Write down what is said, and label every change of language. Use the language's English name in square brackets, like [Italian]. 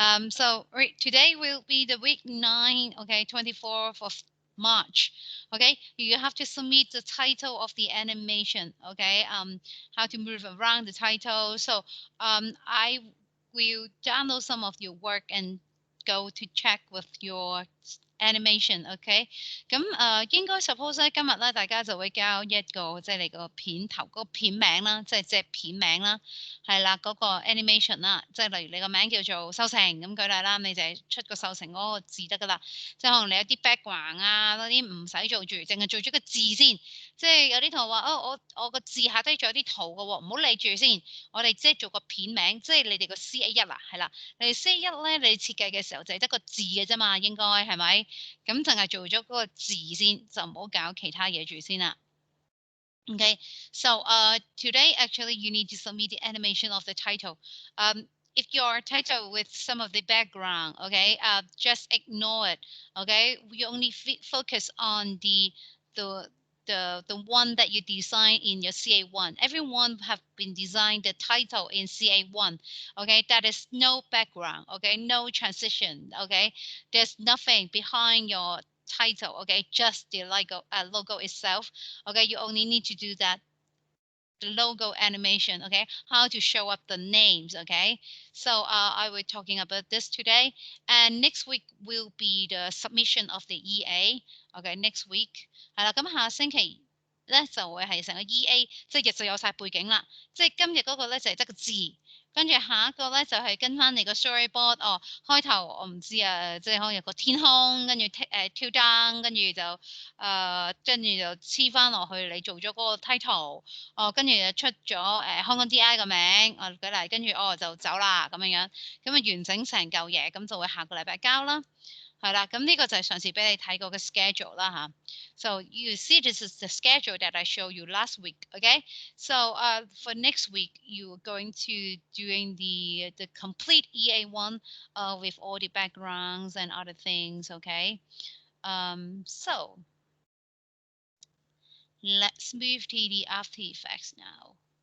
[English] So today will be the week 9, okay, 24th of March, okay. You have to submit the title of the animation, okay. How to move around the title. So, I will download some of your work and go to check with your animation，OK？ [Cantonese] 咁應該 suppose 咧，今日咧大家就會交一個即係你個片頭嗰個片名啦，即係隻片名啦，係啦嗰個 animation 啦，即係例如你個名叫做收成咁舉例啦，你就係出個收成嗰個字得噶啦。即係可能你有啲 background 啊嗰啲唔使做住，淨係做咗個字先。即係有啲同學話我個字下低仲有啲圖嘅喎，唔好理住先。我哋即係做個片名，即係你哋個 CA1啊，係啦。你 CA1咧，你設計嘅時候就係得個字嘅啫嘛，應該係咪？咁淨係做咗嗰個字先，就唔好搞其他嘢住先啦。 [English] Okay, so today actually you need to submit the animation of the title. If your title with some of the background, okay, just ignore it. Okay, we only focus on the the one that you design in your CA1. Everyone have been designed the title in CA1. Okay, that is no background. Okay, no transition. Okay, there's nothing behind your title. Okay, just the logo itself. Okay, you only need to do that the logo animation, okay, how to show up the names, okay. So I will talking about this today, and next week will be the submission of the EA. Okay, next week [Cantonese] 係啦，咁下星期咧就會係成個 EA，即係日就有晒背景啦，即係今日嗰個咧就係得個字。跟住下一個咧就係跟翻你個 storyboard，開頭我唔知啊，即係可能有個天空，跟住跳燈，跟住就黐翻落去你做咗嗰個 title，跟住就出咗香港 DI 個名，舉例，跟住就走啦咁樣樣，咁啊完整成嚿嘢，咁就會下個禮拜交啦。係啦，咁呢個就係上次俾你睇過嘅 schedule 啦吓。 [English] So you see, this is the schedule that I showed you last week. Okay, so for next week you're going to doing the complete EA1 with all the backgrounds and other things. Okay, so let's move to the After Effects now.